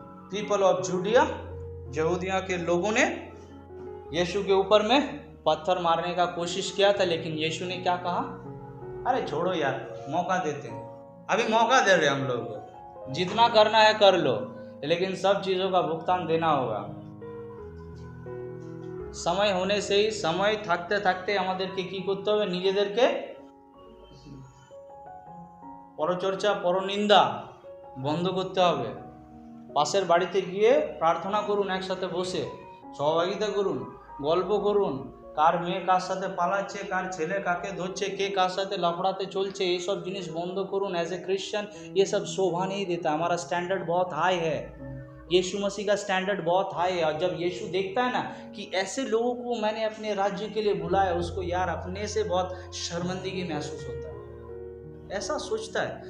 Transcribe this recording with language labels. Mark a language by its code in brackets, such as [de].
[en] people of Judea, [hi] यहूदिया के लोगों ने यीशु के ऊपर में पत्थर मारने का कोशिश किया था, लेकिन यीशु ने क्या कहा? अरे छोड़ो यार, मौका देते हैं, अभी मौका दे रहे हम लोग को, जितना करना है कर लो, लेकिन सब चीजों का भुगतान देना होगा। समय होने से ही, समय [bn] থাকতে থাকতে আমাদেরকে কি করতে হবে? নিজেদেরকে পরচর্চা, পরনিন্দা বন্ধ করতে হবে। পাশের বাড়িতে গিয়ে প্রার্থনা করুন, একসাথে বসে সহভাগিতা করুন, গল্প করুন, কার মেয়ে কার সাথে পালাচ্ছে, কার ছেলে কাকে ধরছে, কে কার সাথে লাফড়াতে চলছে, [hi] ये सब [bn] জিনিস বন্ধ করুন। [en] as a Christian [hi] ये सब शोभा नहीं देता। हमारा स्टैंडर्ड बहुत हाई है, यीशु मसीह का स्टैंडर्ड बहुत हाई है। और जब यीशु देखता है ना कि ऐसे लोगों को मैंने अपने राज्य के लिए बुलाया, उसको यार अपने से बहुत शर्मिंदगी महसूस होता है, ऐसा सोचता है।